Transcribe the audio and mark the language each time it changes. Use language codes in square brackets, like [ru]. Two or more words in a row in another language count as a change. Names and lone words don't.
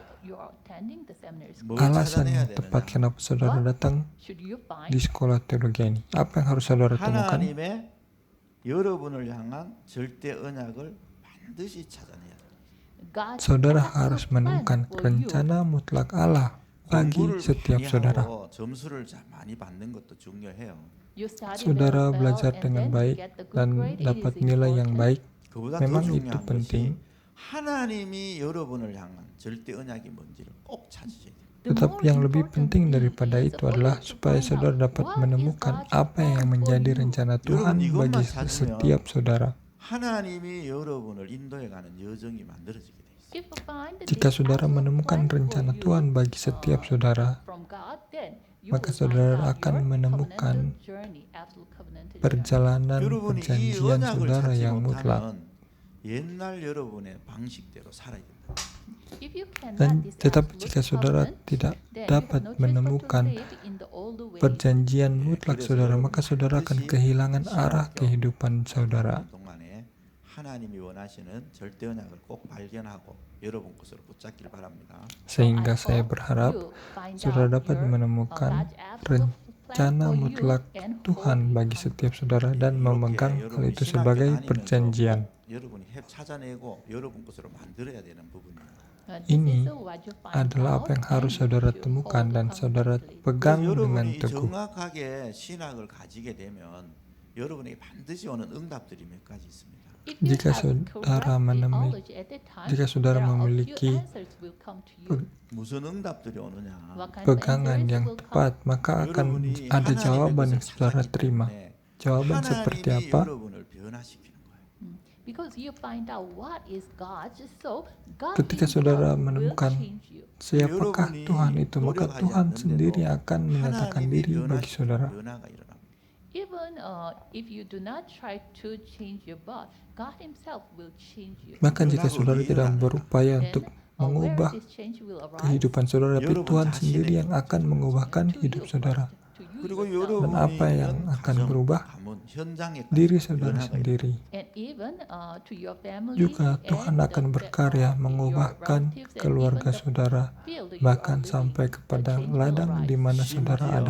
[ko] 뭘 [id] alasan [ko] 찾아내야 [id] yang tepat [ko] 되느냐? [id] kenapa saudara datang di sekolah teologi ini. Apa yang harus saudara temukan? [ko] 하나님의 여러분을 향한 절대 언약을 반드시 찾아내야 돼요. [id] Saudara harus menemukan rencana mutlak Allah bagi setiap saudara. [ko] 점수를 많이 받는 것도 중요해요. [id] Saudara belajar dengan baik dan dapat nilai yang baik, [ko] 그보다 더 [id] memang itu [ko] 중요한 [id] penting. [ko] 것이 하나님이 여러분을 향한 절대 언약이 뭔지를 꼭 찾으셔야 돼요. [id] Tetapi yang lebih penting daripada itu adalah supaya saudara dapat menemukan apa yang menjadi rencana Tuhan bagi setiap saudara. [ko] 하나님이 여러분을 인도해가는 여정이 만들어지게 돼 있어요. [id] Jika saudara menemukan rencana Tuhan bagi setiap saudara, maka saudara akan menemukan perjalanan [ko] 여러분이 이 [id] perjanjian [ko] 언약을 [id] saudara [ko] 찾지 [id] yang mutlak. [ko] 못하면 옛날 여러분의 방식대로 살아야 된다. [id] Dan tetapi jika saudara tidak dapat menemukan perjanjian mutlak saudara, maka saudara akan kehilangan arah kehidupan saudara. [ko] 동안에 하나님이 원하시는 절대 언약을 꼭 발견하고 여러분 것으로 붙잡길 바랍니다. [id] Sehingga saya berharap saudara dapat menemukan rencana mutlak Tuhan bagi setiap saudara dan memegang hal itu sebagai perjanjian. [ko] 여러분이 찾아내고 여러분 것으로 만들어야 되는 부분이에요. [id] Ini adalah apa yang harus saudara temukan dan saudara pegang dengan [ko] 여러분이 [id] teguh. [ko] 정확하게 신학을 가지게 되면 여러분에게 반드시 오는 응답들이 몇 가지 있습니다. [id] Jika saudara memiliki [ko] 무슨 응답들이 오느냐? [id] pegangan yang tepat, maka akan ada jawaban yang saudara terima. Jawaban seperti apa? [ko] 여러분을 변화시키는 거예요. [id] Ketika saudara menemukan siapakah Tuhan itu, maka Tuhan sendiri akan menyatakan diri bagi saudara. [ko] 변화가 일어납니다. [en] Even if you do not try to change your birth, God Himself will change you. [id] Bahkan jika saudara tidak berupaya untuk mengubah kehidupan saudara, tapi Tuhan sendiri yang akan mengubahkan hidup saudara. [ko] 그리고 [id] Dan apa yang akan berubah? Diri saudara sendiri. Juga Tuhan akan berkarya mengubahkan keluarga saudara, bahkan sampai kepada ladang di mana saudara ada.